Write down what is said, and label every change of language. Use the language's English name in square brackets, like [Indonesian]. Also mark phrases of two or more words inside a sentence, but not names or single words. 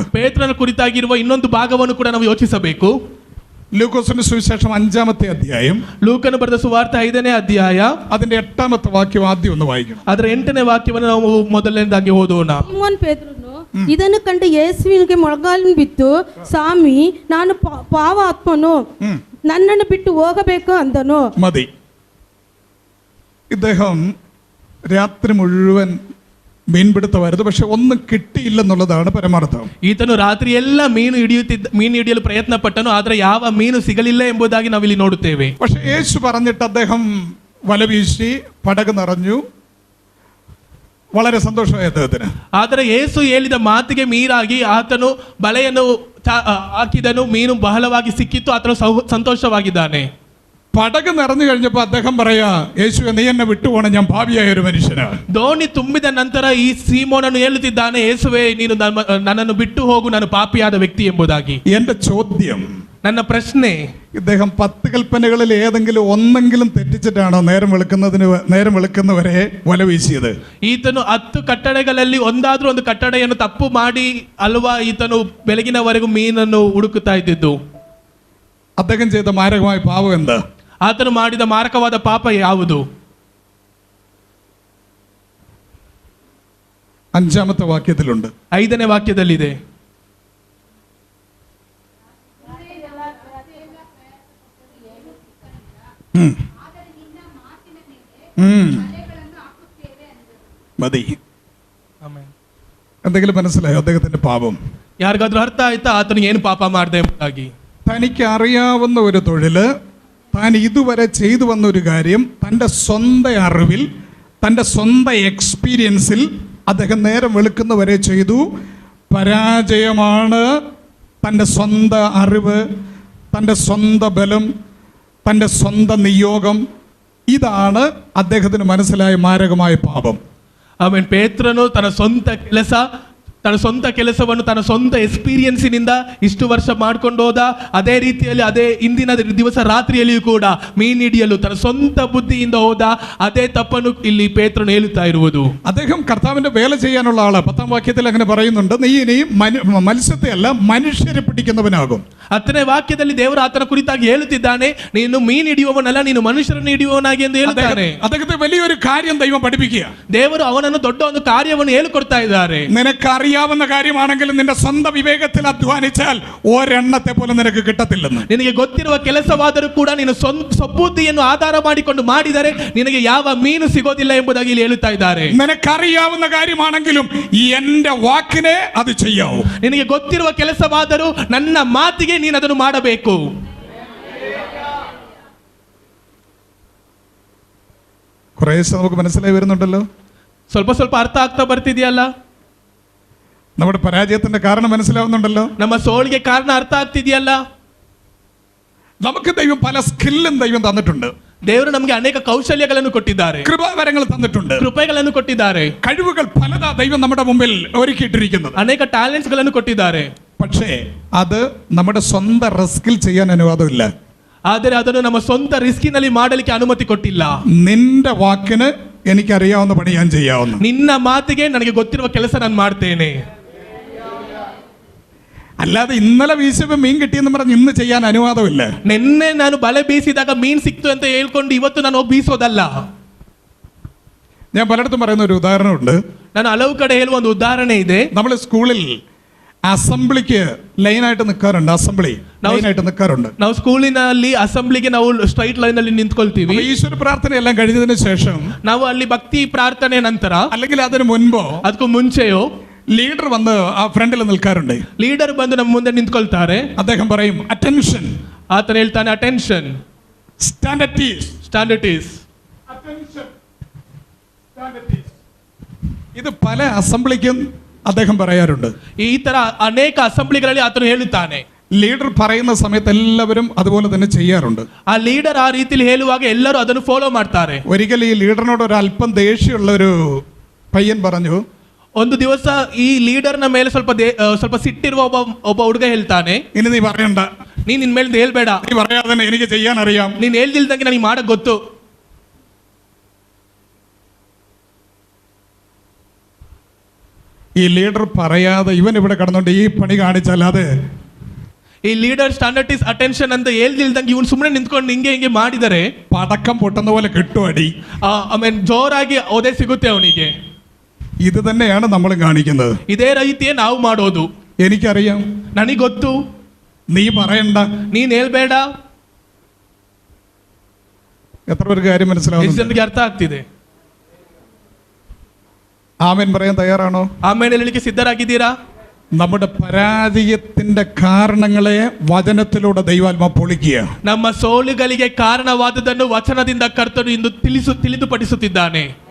[Kannada] ಪೇತ್ರನ ಕುರಿತಾಗಿರುವ ಇನ್ನೊಂದು ಭಾಗವನ್ನು ಕೂಡ ನಾವು ಯೋಚಿಸಬೇಕು. [Malayalam] ലൂക്കോസിന്റെ സുവിശേഷം 5-ാമത്തെ അധ്യായം, [Kannada] ಲೂಕನು ಬರೆದ ಸುವಾರ್ತೆ 5ನೇ ಅಧ್ಯಾಯ, [Malayalam] അതിന്റെ 8-ാമത്തെ വാക്യം ആദ്യം ഒന്ന് വായിക്കണം. [Kannada] ಅದರ 8ನೇ ವಾಕ್ಯವನ್ನು ನಾವು ಮೊದಲನೇದಾಗಿ ಓದೋಣ. ಸೀಮೋನ್ ಪೇತ್ರನು ಇದನ್ನು ಕಂಡು ಯೇಸುವಿನಿಗೆ ಮೊಳಗಾಲು ಬಿದ್ದು, ಸ್ವಾಮಿ, ನಾನು ಪಾವಾತ್ಮನು, ನನ್ನನ್ನು ಬಿಟ್ಟು ಹೋಗಬೇಕು ಅಂದನು. [Malayalam] മതി. ഇദ്ദേഹം രാത്രി മുഴുവൻ മീൻപിടുത്തമായിരുന്നു, പക്ഷെ ഒന്നും കിട്ടിയില്ലെന്നുള്ളതാണ് പരമാർത്ഥം. [Kannada] ಈತನು ರಾತ್ರಿ ಎಲ್ಲ ಮೀನು ಹಿಡಿಯಲು ಪ್ರಯತ್ನ ಪಟ್ಟನು, ಆದರೆ ಯಾವ ಮೀನು ಸಿಗಲಿಲ್ಲ ಎಂಬುದಾಗಿ ನಾವಿಲ್ಲಿ ನೋಡುತ್ತೇವೆ. [Malayalam] പക്ഷെ യേശു പറഞ്ഞിട്ട് അദ്ദേഹം വല വീശി, പടക് നിറഞ്ഞു, വളരെ സന്തോഷമായി അദ്ദേഹത്തിന്. [Kannada] ಆದರೆ ಯೇಸು ಹೇಳಿದ ಮಾತಿಗೆ ಮೀರಾಗಿ ಆತನು ಬಲೆಯನ್ನು ಹಾಕಿದನು, ಮೀನು ಬಹಳವಾಗಿ ಸಿಕ್ಕಿತ್ತು, ಆತನು ಸಂತೋಷವಾಗಿದ್ದಾನೆ. [Malayalam] പടക് നിറഞ്ഞു കഴിഞ്ഞപ്പോൾ അദ്ദേഹം പറയാ, യേശുവേ നീ എന്നെ വിട്ടുപോണം, ഞാൻ പാപിയായ ഒരു മനുഷ്യനാണ്. [Kannada] ದೋಣಿ ತುಂಬಿದ ನಂತರ ಈ ಸೀಮೋನನು ಹೇಳುತ್ತಿದ್ದಾನೆ, ಯೇಸುವೇ ನೀನು ನನ್ನನ್ನು ಬಿಟ್ಟು ಹೋಗು, ನಾನು ಪಾಪಿಯಾದ ವ್ಯಕ್ತಿ ಎಂಬುದಾಗಿ. [Malayalam] എന്റെ ചോദ്യം, [Kannada] ನನ್ನ ಪ್ರಶ್ನೆ, [Malayalam] ഇദ്ദേഹം 10 കൽപ്പനകളിൽ ഏതെങ്കിലും ഒന്നെങ്കിലും തെറ്റിച്ചിട്ടാണോ നേരം വെളുക്കുന്നവരെ വല വീശിയത്? [Kannada] ಈತನು 10 ಕಟ್ಟಳೆಗಳಲ್ಲಿ ಒಂದಾದ್ರೂ ಒಂದು ಕಟ್ಟಳೆಯನ್ನು ತಪ್ಪು ಮಾಡಿ ಅಲ್ವಾ ಈತನು ಬೆಳಗಿನವರೆಗೂ ಮೀನನ್ನು ಹುಡುಕುತ್ತಾ ಇದ್ದಿದ್ದು? [Malayalam] അദ്ദേഹം ചെയ്ത മാരകമായ പാപം എന്താ? [Kannada] ಆತನು ಮಾಡಿದ ಮಾರಕವಾದ ಪಾಪ ಯಾವುದು? [Malayalam] 5ാമത്തെ വാക്യത്തിലുണ്ട്. [Kannada] 5ನೇ ವಾಕ್ಯದಲ್ಲಿದೆ. [Malayalam] മതി. എന്തെങ്കിലും മനസ്സിലായോ അദ്ദേഹത്തിന്റെ പാപം? [Kannada] ಯಾರಿಗಾದ್ರೂ ಅರ್ಥ ಆಯ್ತಾ ಆತನು ಏನು ಪಾಪ ಮಾಡಿದೆ ಎಂಬುದಾಗಿ? [Malayalam] തനിക്ക് അറിയാവുന്ന ഒരു തൊഴില്, താൻ ഇതുവരെ ചെയ്തു വന്ന ഒരു കാര്യം, തൻ്റെ സ്വന്തം അറിവിൽ, തൻ്റെ സ്വന്തം എക്സ്പീരിയൻസിൽ അദ്ദേഹം നേരം വെളുക്കുന്നവരെ ചെയ്തു. പരാജയമാണ്. തൻ്റെ സ്വന്തം അറിവ്, തൻ്റെ സ്വന്തം ബലം, തൻ്റെ സ്വന്തം നിയോഗം, ഇതാണ് അദ്ദേഹത്തിന് മനസ്സിലായ മാരകമായ പാപം. [Kannada] ಆಮೇಲೆ ಪೇತ್ರನು ತನ್ನ ಸ್ವಂತ ಕೆಲಸವನ್ನು ತನ್ನ ಸ್ವಂತ ಎಕ್ಸ್ಪೀರಿಯನ್ಸಿನಿಂದ ಇಷ್ಟು ವರ್ಷ ಮಾಡ್ಕೊಂಡು ಹೋದ. ಅದೇ ರೀತಿಯಲ್ಲಿ ಅದೇ ಇಂದಿನ ದಿವಸ ರಾತ್ರಿಯಲ್ಲಿಯೂ ಕೂಡ ಮೀನು ಹಿಡಿಯಲು ತನ್ನ ಸ್ವಂತ ಬುದ್ಧಿಯಿಂದ ಹೋದ. ಅದೇ ತಪ್ಪನ್ನು ಇಲ್ಲಿ ಪೇತ್ರನು ಹೇಳುತ್ತಾ ಇರುವುದು. [Malayalam] അദ്ദേഹം കർത്താവിന്റെ വേല ചെയ്യാനുള്ള ആള്. 10ാം വാക്യത്തിൽ അങ്ങനെ പറയുന്നുണ്ട്, നീ ഇനിയും മത്സ്യത്തെ അല്ല മനുഷ്യരെ പിടിക്കുന്നവനാകും. [Kannada] 10ನೇ ವಾಕ್ಯದಲ್ಲಿ ದೇವರು ಆತನ ಕುರಿತಾಗಿ ಹೇಳುತ್ತಿದ್ದಾನೆ, ನೀನು ಮೀನು ಹಿಡಿಯುವವನಲ್ಲ, ನೀನು ಮನುಷ್ಯರನ್ನು ಹಿಡಿಯುವವನಾಗಿ ಎಂದು ಹೇಳುತ್ತಾನೆ. [Malayalam] അദ്ദേഹത്തെ വലിയൊരു കാര്യം ദൈവം പഠിപ്പിക്കുക. [Kannada] ದೇವರು ಅವನನ್ನು ದೊಡ್ಡ ಒಂದು ಕಾರ್ಯವನ್ನು ಹೇಳಿಕೊಡ್ತಾ ಇದ್ದಾರೆ. [Malayalam] നിനക്കറിയാവുന്ന കാര്യമാണെങ്കിലും നിന്റെ സ്വന്തം വിവേകത്തിൽ അധ്വാനിച്ചാൽ ഒരെണ്ണത്തെ പോലും നിനക്ക് കിട്ടത്തില്ലെന്ന്. [Kannada] ನಿನಗೆ ಗೊತ್ತಿರುವ ಕೆಲಸವಾದರೂ ಕೂಡ ನೀನು ಸ್ವಬುದ್ಧಿಯನ್ನು ಆಧಾರ ಮಾಡಿಕೊಂಡು ಮಾಡಿದರೆ ನಿನಗೆ ಯಾವ ಮೀನು ಸಿಗೋದಿಲ್ಲ ಎಂಬುದಾಗಿ ಇಲ್ಲಿ ಹೇಳುತ್ತಾ ಇದ್ದಾರೆ. [Malayalam] നിനക്കറിയാവുന്ന കാര്യമാണെങ്കിലും എന്റെ വാക്കിനെ അത് ചെയ്യാവൂ. [Kannada] ನಿನಗೆ ಗೊತ್ತಿರುವ ಕೆಲಸವಾದರೂ ನನ್ನ ಮಾತಿಗೆ ನೀನು ಅದನ್ನು ಮಾಡಬೇಕು. [Malayalam] കുറേശ്ശെ നമുക്ക് മനസ്സിലായി വരുന്നുണ്ടല്ലോ. [Kannada] ಸ್ವಲ್ಪ ಸ್ವಲ್ಪ ಅರ್ಥ ಆಗ್ತಾ ಬರ್ತಿದೆಯಲ್ಲ? [Malayalam] നമ്മുടെ പരാജയത്തിന്റെ കാരണം മനസ്സിലാവുന്നുണ്ടല്ലോ. [Kannada] ನಮ್ಮ ಸೋಲಿಗೆ ಕಾರಣ ಅರ್ಥ ಆಗ್ತಿದೆಯಲ್ಲ? [Malayalam] നമുക്ക് ദൈവം പല സ്കില്ലും ദൈവം തന്നിട്ടുണ്ട്. [Kannada] ದೇವರು ನಮಗೆ ಅನೇಕ ಕೌಶಲ್ಯಗಳನ್ನು ಕೊಟ್ಟಿದ್ದಾರೆ, [Malayalam] കൃപാവരങ്ങൾ തന്നിട്ടുണ്ട്, [Kannada] ಕೃಪೆಗಳನ್ನು ಕೊಟ್ಟಿದ್ದಾರೆ, [Malayalam] കഴിവുകൾ പലതാ ദൈവം നമ്മുടെ മുമ്പിൽ ഒരുക്കിയിട്ടിരിക്കുന്നത്, [Kannada] ಅನೇಕ ಟ್ಯಾಲೆಂಟ್ಸ್ ಗಳನ್ನು ಕೊಟ್ಟಿದ್ದಾರೆ. [Malayalam] പക്ഷേ അത് നമ്മുടെ സ്വന്തം റിസ്കിൽ ചെയ്യാൻ അനുവാദമില്ല. [Kannada] ಆದರೆ ಅದನ್ನು ನಮ್ಮ ಸ್ವಂತ ರಿಸ್ಕಿನಲ್ಲಿ ಮಾಡಲಿಕ್ಕೆ ಅನುಮತಿ ಕೊಟ್ಟಿಲ್ಲ. [Malayalam] നിന്റെ വാക്കിന് എനിക്കറിയാവുന്ന പണി ഞാൻ ചെയ്യാവുന്ന, [Kannada] ನಿನ್ನ ಮಾತಿಗೆ ನನಗೆ ಗೊತ್ತಿರುವ ಕೆಲಸ ನಾನು ಮಾಡ್ತೇನೆ. [Malayalam] അല്ലാതെ ഇന്നലെ വീശിയപ്പോൾ മീൻ കിട്ടിയെന്ന് പറഞ്ഞ് ഇന്ന് ചെയ്യാൻ അനുവാദമില്ല. [Kannada] ನಿನ್ನೆ ನಾನು ಬಲೆ ಬೀಸಿದಾಗ ಮೀನ್ ಸಿಕ್ತು ಅಂತ ಹೇಳ್ಕೊಂಡು ಇವತ್ತು ನಾನು ಬೀಸೋದಲ್ಲ. [Malayalam] ഞാൻ പലയിടത്തും പറയുന്ന ഒരു ഉദാഹരണമുണ്ട്. [Kannada] ನಾನು ಹಲವು ಕಡೆ ಹೇಳುವ ಒಂದು ಉದಾಹರಣೆ ಇದೆ. [Malayalam] നമ്മൾ സ്കൂളിൽ അസംബ്ലിക്ക് ലൈനായിട്ട് നിൽക്കാറുണ്ട്. [Kannada] ನಾವು ಸ್ಕೂಲಿನಲ್ಲಿ ಅಸೆಂಬ್ಲಿಗೆ ನಾವು [English] straight line [Kannada] ಅಲ್ಲಿ ನಿಂತ್ಕೊಳ್ತೀವಿ. [Malayalam] ഈശ്വര പ്രാർത്ഥന എല്ലാം കഴിഞ്ഞതിന് ശേഷം [Kannada] ನಾವು ಅಲ್ಲಿ ಭಕ್ತಿ ಪ್ರಾರ್ಥನೆ ನಂತರ [Malayalam] അല്ലെങ്കിൽ അതിന് മുൻപോ [Kannada] ಅದಕ್ಕೂ ಮುಂಚೆಯೋ [Malayalam] ലീഡർ വന്ന് ആ ഫ്രണ്ടിൽ നിൽക്കാറുണ്ട്. [Kannada] ಲೀಡರ್ ಬಂದು ನಮ್ಮ ಮುಂದೆ ನಿಂತ್ಕೊಳ್ತಾರೆ. [Malayalam] അദ്ദേഹം പറയും അറ്റൻഷൻ. [Kannada] ಆತನ ಹೇಳ್ತಾನೆ [English] attention, stand at ease. [Malayalam] ഇത് പല അസംബ്ലിക്കും അദ്ദേഹം പറയാറുണ്ട്. [Kannada] ಈ ತರ ಅನೇಕ ಅಸೆಂಬ್ಲಿಗಳಲ್ಲಿ ಆತನು ಹೇಳುತ್ತಾನೆ. [Malayalam] ലീഡർ പറയുന്ന സമയത്ത് എല്ലാവരും അതുപോലെ തന്നെ ചെയ്യാറുണ്ട്. [Kannada] ಆ ಲೀಡರ್ ಆ ರೀತಿಯಲ್ಲಿ ಹೇಳುವಾಗ ಎಲ್ಲರೂ ಅದನ್ನು ಫಾಲೋ ಮಾಡ್ತಾರೆ. [Malayalam] ഒരിക്കൽ ഈ ലീഡറിനോട് ഒരു അല്പം ദേഷ്യമുള്ള ഒരു പയ്യൻ പറഞ്ഞു, [Kannada] ಒಂದು ದಿವಸ ಈ ಲೀಡರ್ನ ಮೇಲೆ ಸ್ವಲ್ಪ ಸಿಟ್ಟಿರುವ ಒಬ್ಬ ಹುಡುಗ ಹೇಳ್ತಾನೆ, [Malayalam] ഇനി നീ പറയണ്ട, [Kannada] ನೀನ್ ನಿನ್ ಮೇಲೆ ಹೇಳ್ಬೇಡ, [Malayalam] നീ പറയാതെ തന്നെ എനിക്ക് ചെയ്യാൻ അറിയാം. [Kannada] ನೀನ್ ಹೇಳ್ದಿಲ್ದಂಗೆ ನನಗೆ ಮಾಡಕ್ ಗೊತ್ತು. [Malayalam] ഈ ലീഡർ പറയാതെ ഇവൻ ഇവിടെ കടന്നുകൊണ്ട് ഈ പണി കാണിച്ചാൽ അത് [Kannada] ಈ ಲೀಡರ್ [English] stand at ease attention [Kannada] ಅಂತ ಹೇಳ್ದಿಲ್ದಂಗೆ ಇವನು ಸುಮ್ಮನೆ ನಿಂತ್ಕೊಂಡು ಹಿಂಗೆ ಮಾಡಿದರೆ [Malayalam] പടക്കം പൊട്ടുന്ന പോലെ കിട്ടും അടി. [Kannada] ಆಮೇಲೆ ಜೋರಾಗಿ ಓದೇ ಸಿಗುತ್ತೆ ಅವನಿಗೆ. [Malayalam] ഇത് തന്നെയാണ് നമ്മൾ കാണിക്കുന്നത്. [Kannada] ಇದೇ ರೀತಿಯೇ ನಾವು ಮಾಡೋದು. [Malayalam] എനിക്കറിയാം, [Kannada] ನನಗೆ ಗೊತ್ತು, [Malayalam] നീ പറയണ്ട, [Kannada] ನೀನ್ ಹೇಳ್ಬೇಡ. [Malayalam] എത്ര പേർക്ക് കാര്യം മനസ്സിലാവുന്നു? [Kannada] ಜನರಿಗೆ ಅರ್ಥ ಆಗ್ತಿದೆ. [Malayalam] ആമേൻ പറയാൻ തയ്യാറാണോ? [Kannada] ಆಮೇಲೆ ಹೇಳಲಿಕ್ಕೆ ಸಿದ್ಧರಾಗಿದ್ದೀರಾ? [Malayalam] നമ്മുടെ പരാജയത്തിന്റെ കാരണങ്ങളെ വചനത്തിലൂടെ ദൈവാത്മ പൊളിക്കുക. [Kannada] ನಮ್ಮ ಸೋಲುಗಳಿಗೆ ಕಾರಣವಾದದನ್ನು ವಚನದಿಂದ ಕರ್ತನು ಇಂದು ತಿಳಿದುಪಡಿಸುತ್ತಿದ್ದಾನೆ.